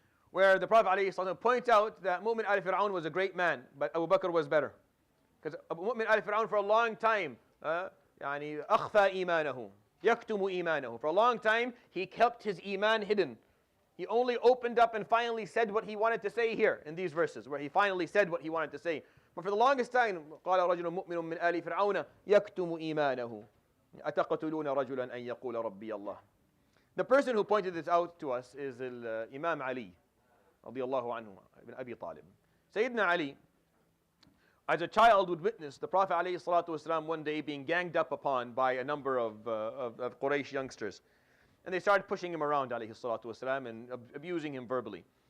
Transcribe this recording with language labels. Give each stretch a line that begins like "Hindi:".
English: where the Prophet ﷺ points out that Mu'min al-Fir'aun was a great man, but Abu Bakr was better. Because Mu'min al-Fir'aun for a long time,
Arabic: يعني أخفى إيمانه يكتم إيمانه.
English: For a long time, he kept his iman hidden. He only opened up and finally said what he wanted to say here in these verses, where he finally said what he wanted to say. But for the longest time,
Arabic: قال رجل مؤمن من آل فرعون يكتم إيمانه أتقتلون رجلا أن يقول ربي الله.
English: The person who pointed this out to us is Imam Ali,
Arabic: رضي الله عنه,
English: ibn Abi Talib. Sayyidina Ali, as a child, would witness the Prophet ﷺ one day being ganged up upon by a number of Quraysh youngsters. And they started pushing him around ﷺ and abusing him verbally.